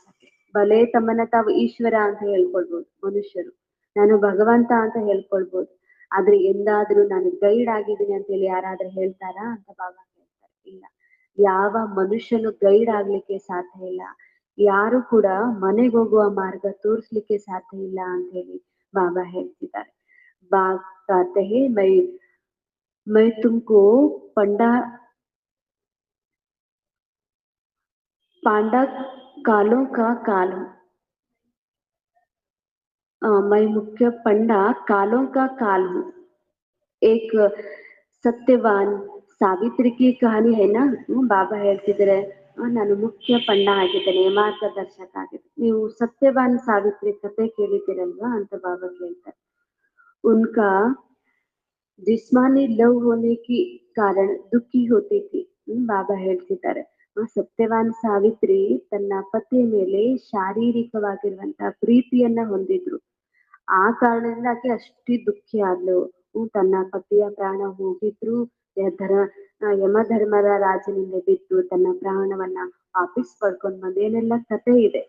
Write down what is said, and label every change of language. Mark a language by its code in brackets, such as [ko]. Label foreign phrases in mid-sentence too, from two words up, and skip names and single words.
[kn] ಭಲೆ ತಮ್ಮನ್ನ ತಾವು ಈಶ್ವರ ಅಂತ ಹೇಳ್ಕೊಳ್ಬಹುದು ಮನುಷ್ಯರು, ನಾನು ಭಗವಂತ ಅಂತ ಹೇಳ್ಕೊಳ್ಬೋದು, ಆದ್ರೆ ಎಂದಾದ್ರೂ ನಾನು ಗೈಡ್ ಆಗಿದ್ದೀನಿ ಅಂತ ಹೇಳಿ ಯಾರಾದ್ರೂ ಹೇಳ್ತಾರಾ ಅಂತ ಬಾಬಾ ಹೇಳ್ತಾರೆ. ಇಲ್ಲ, ಯಾವ ಮನುಷ್ಯನು ಗೈಡ್ ಆಗ್ಲಿಕ್ಕೆ ಸಾಧ್ಯ ಇಲ್ಲ, ಯಾರು ಕೂಡ ಮನೆಗೆ ಹೋಗುವ ಮಾರ್ಗ ತೋರಿಸ್ಲಿಕ್ಕೆ ಸಾಧ್ಯ ಇಲ್ಲ ಅಂತ ಹೇಳಿ ಬಾಬಾ ಹೇಳ್ತಿದ್ದಾರೆ. [hi] ಬಾಬ್ कहते हैं मैं तुमको पंडा पांडा कालों का काल हूँ। मैं मुख्य पंडा कालों का काल हूँ। एक सत्यवान सावित्री की कहानी है ना, [kn] ಬಾಬಾ ಹೇಳ್ತಿದ್ರೆ ನಾನು ಮುಖ್ಯ ಪಂಡ ಆಗಿದ್ದೇನೆ, ಮಾರ್ಗದರ್ಶಕ ಆಗಿದೆ. ನೀವು ಸತ್ಯವಾನ್ ಸಾವಿತ್ರಿ ಕತೆ ಕೇಳಿದ್ದೀರಲ್ವಾ ಅಂತ ಬಾಬಾ ಕೇಳ್ತಾರೆ. [hi] ಉನ್ಕಾ जिस्मानी लव होने की कारण दुखी होती थी. [kn] ಬಾಬಾ ಹೇಳ್ತಿದ್ದಾರೆ, ಸತ್ಯವಾನ್ ಸಾವಿತ್ರಿ ತನ್ನ ಪತಿಯ ಮೇಲೆ ಶಾರೀರಿಕವಾಗಿರುವಂತಹ ಪ್ರೀತಿಯನ್ನ ಹೊಂದಿದ್ರು. ಆ ಕಾರಣದಿಂದ ಆಕೆ ಅಷ್ಟೇ ದುಃಖಿ ಆದ್ಲು. ತನ್ನ ಪತಿಯ ಪ್ರಾಣ ಹೋಗಿದ್ರು, ಯಮಧರ್ಮರ ರಾಜನಿಂದ ಬಿದ್ದು ತನ್ನ ಪ್ರಾಣವನ್ನ ವಾಪಸ್ ಪಡ್ಕೊಂಡ್ ಬಂದು ಏನೆಲ್ಲ ಕತೆ ಇದೆ.